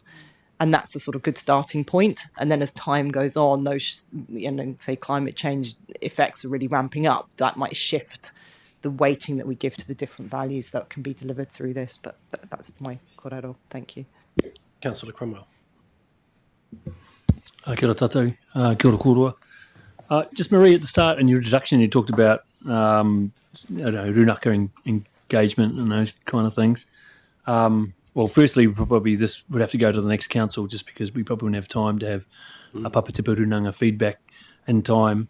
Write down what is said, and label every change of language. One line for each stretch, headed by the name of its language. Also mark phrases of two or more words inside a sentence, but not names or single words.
English: And that's a sort of good starting point. And then as time goes on, those, say climate change effects are really ramping up, that might shift the weighting that we give to the different values that can be delivered through this. But that's my korero. Thank you. Councillor Cromwell.
Māori: Kia ora tātou, kia ora kōrua.
English: Just Marie, at the start in your introduction, you talked about runaka engagement and those kind of things. Well, firstly, probably this would have to go to the next council just because we probably wouldn't have time to have a Papatipa Runanga feedback in time.